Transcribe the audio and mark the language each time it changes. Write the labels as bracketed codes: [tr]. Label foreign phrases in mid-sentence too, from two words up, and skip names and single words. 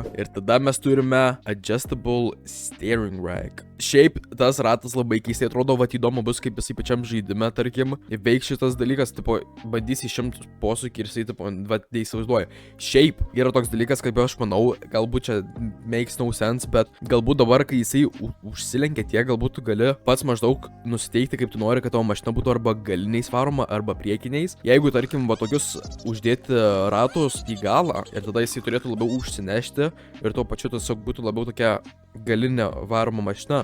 [lt] Ir tada mes turime [en] Adjustable Steering Rack. [lt] Šiaip tas ratas labai keistai atrodo, vat įdomu bus, kaip jisai pačiam žaidime, tarkim, veiks šitas dalykas, tipo, bandys išimti posūkį ir jisai, tipo, vat, neįsivaizduoja. Šiaip yra toks dalykas, kaip aš manau, galbūt čia [en] makes no sense, [lt] bet galbūt dabar, kai jisai užsilenkia tiek, galbūt tu gali pats maždaug nusiteikti, kaip tu nori, kad tavo mašina būtų arba galiniais varoma, arba priekiniais. Jeigu, tarkim, va tokius uždėti ratus į galą ir tada jisai turėtų labiau užsinešti ir tuo pačiu tiesiog būtų labiau tokia galinė varoma mašina.